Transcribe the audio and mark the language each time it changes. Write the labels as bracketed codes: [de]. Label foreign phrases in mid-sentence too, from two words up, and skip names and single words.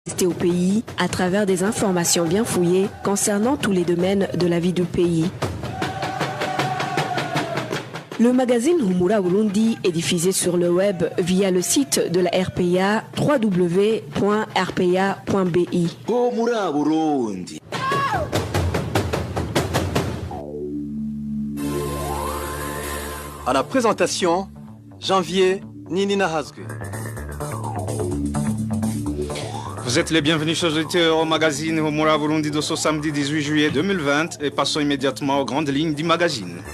[fr] Au pays à travers des informations bien fouillées concernant tous les domaines de la vie du pays. Le magazine Humura Burundi est diffusé sur le web via le site de la RPA www.rpa.bi. Humura Burundi. À la présentation, Janvier Ninina Hazgue. Vous êtes les bienvenus, chers auditeurs, au magazine Humura Burundi de ce samedi 18 juillet 2020 et passons immédiatement aux grandes lignes du magazine.